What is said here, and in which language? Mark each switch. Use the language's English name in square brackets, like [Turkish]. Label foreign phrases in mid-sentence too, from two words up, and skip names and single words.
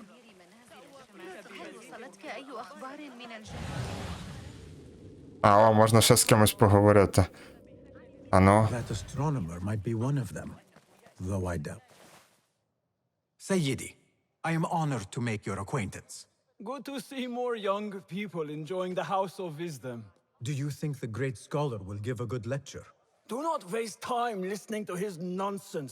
[Arabic] هل وصلتك أي أخبار من الجنة؟ [Ukrainian] А, о, можна ще з кимось поговорити. Ано. [English] That astronomer might be one of them, though I doubt. Sayyidi, I am honored to make your acquaintance. Good to see more young people enjoying the House of Wisdom. Do you think the great scholar will give a good lecture? Do not waste time listening to his nonsense.